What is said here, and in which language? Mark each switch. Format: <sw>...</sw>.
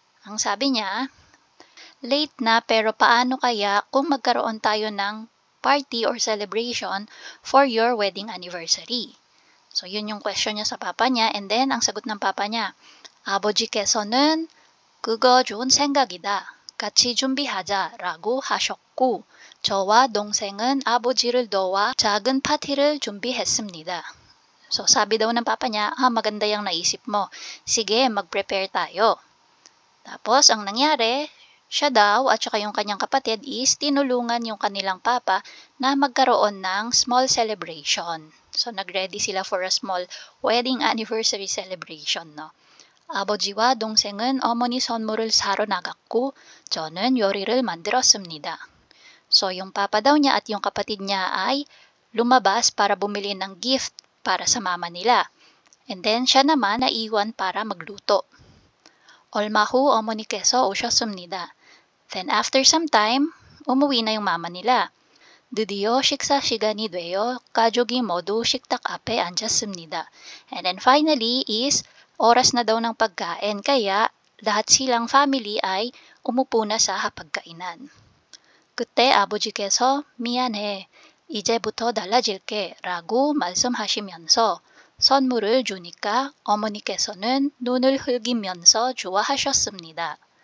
<tl>Ang sabi niya, late na pero paano kaya kung magkaroon tayo ng party or celebration</tl> <en>for your wedding anniversary?</en> <tl>So, yun yung question niya sa papa niya and then ang sagot ng papa niya,</tl> <ko>아버지께서는 그거 좋은 생각이다. 같이 준비하자 라고 하셨고 저와 동생은 아버지를 도와 작은 파티를 준비했습니다.</ko> <tl>So, sabi daw ng papa niya, maganda yung naisip mo. Sige, mag-prepare tayo. Tapos, ang nangyari, siya daw at saka yung kanyang kapatid is tinulungan yung kanilang papa na magkaroon ng small celebration. So, nag-ready sila for a small wedding anniversary celebration, no?</tl> <ko>아버지와 동생은 어머니 선물을 사러 나갔고 저는 요리를 만들었습니다.</ko> <tl>So, yung papa daw niya at yung kapatid niya ay lumabas para bumili ng gift para sa mama nila. And then, siya naman naiwan para magluto.</tl> <ko>얼마 후 어머니께서 오셨습니다.</ko> <tl>Then after some time, umuwi na yung mama nila.</tl> <ko>드디어 식사 시간이 되어 가족이 모두 식탁 앞에 앉았습니다.</ko> <tl>And then finally is oras na daw ng pagkain kaya lahat silang family ay umupo na sa hapagkainan.</tl> <ko>그때 아버지께서 미안해. 이제부터 달라질게 라고 말씀하시면서 선물을 주니까 어머니께서는 눈을 흘기면서 좋아하셨습니다.</ko>